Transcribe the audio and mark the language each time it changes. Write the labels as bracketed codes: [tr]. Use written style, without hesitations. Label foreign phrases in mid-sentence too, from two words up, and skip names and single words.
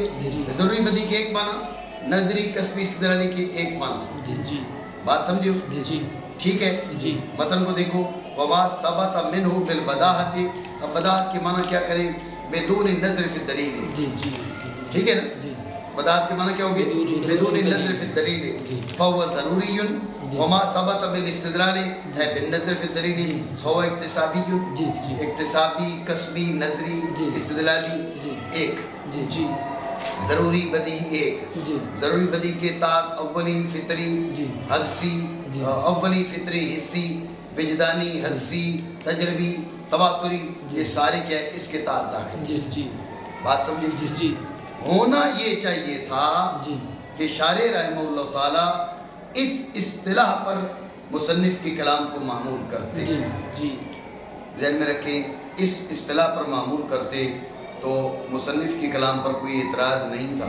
[ur] ضروری بدیہی کے ایک معنی، نظری، کسبی، استدلالی کے ایک معنی. بات سمجھو؟ ٹھیک ہے. متن کو دیکھو، [ar] وما ثبت منہ بالبداہت. [ur] اب بداہت کے معنی کیا کریں؟ [ar] بدون نظر فی الدلیل. [ur] ٹھیک ہے نا؟ بداہت کے معنی کیا ہوگے؟ [ar] بدون نظر فی الدلیل فهو ضروری. وما ثبت بالاستدلال [ur] ہے [ar] بالنظر فی الدلیل فهو اکتسابی. [ur] اکتسابی، کسبی، نظری، استدلالی ایک. ضروری بدیہی ایک. ضروری بدیہی کے تحت اولی، فطری، حدسی، اولی، فطری، حسی، وجدانی، حدسی، تجربی، تواتری، یہ سارے کیا ہے اس کے تحت داخل. بات سمجھے؟ ہونا یہ چاہیے تھا کہ شارح [ar] رحمہ اللہ تعالیٰ [ur] اس اصطلاح پر مصنف کی کلام کو معمول کرتے. ذہن میں رکھیں، اس اصطلاح پر معمول کرتے تو مصنف کے کلام پر کوئی اعتراض نہیں تھا.